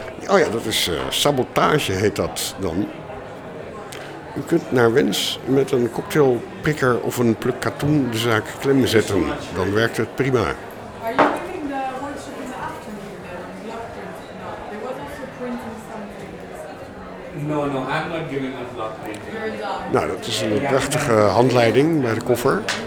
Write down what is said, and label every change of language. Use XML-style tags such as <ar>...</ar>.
<nl>Oh ja, dat is sabotage heet dat dan. U kunt naar wens met een cocktailprikker of een pluk katoen de zaak klem zetten. Dan werkt het prima.</nl> <en>Are you giving the workshop in the afternoon? Block print? No. They were also printing something. No, I'm not giving a block print.</en> <nl>Nou, dat is een prachtige handleiding bij de koffer.</nl>